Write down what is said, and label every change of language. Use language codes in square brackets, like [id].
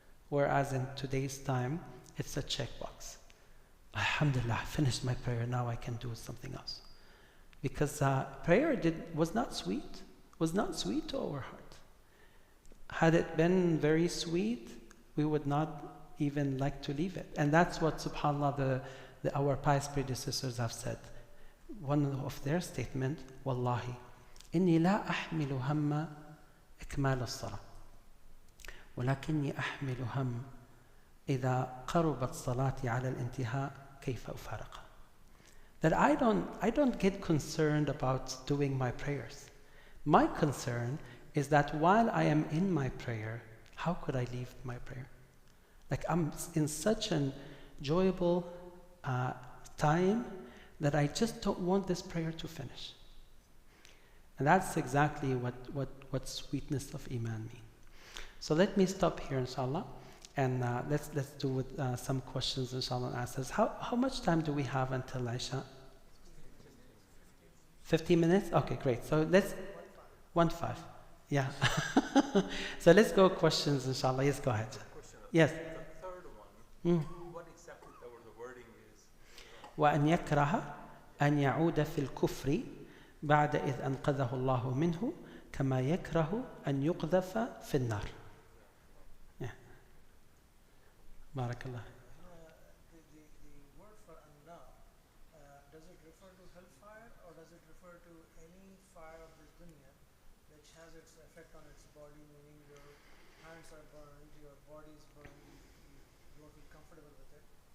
[en] Whereas in today's time, it's a checkbox. Alhamdulillah, I finished my prayer, now I can do something else. Because prayer was not sweet to our heart. Had it been very sweet, we would not even like to leave it. And that's what, subhanAllah, our pious predecessors have said. One of their statement, [ar] Wallahi, إني لا أحمل هم إكمال الصلاة ولكني أحمل هم إذا قربت صلاتي على الانتهاء كيف أفارقها. [en] That I don't get concerned about doing my prayers. My concern is that while I am in my prayer, how could I leave my prayer? Like I'm in such an enjoyable time that I just don't want this prayer to finish. And that's exactly what sweetness of Iman means. So let me stop here, inshallah, and let's do with some questions, inshallah, and answers. How much time do we have until Isha? 15 minutes? Okay, great. So let's 1:5. Yeah. So let's go questions, inshallah. Yes, go ahead. Yes. The third one. What exactly the wording is? [ar] وأن يكره أن يعود في الكفر بعد إذ أنقذه الله منه كما يكره أن يقذف في النار. بارك الله. [en] The word for anna, does it refer to hellfire or does it refer to any fire of this dunya which has its effect on its body, meaning your hands are burned, your body is burned, you don't feel comfortable with it.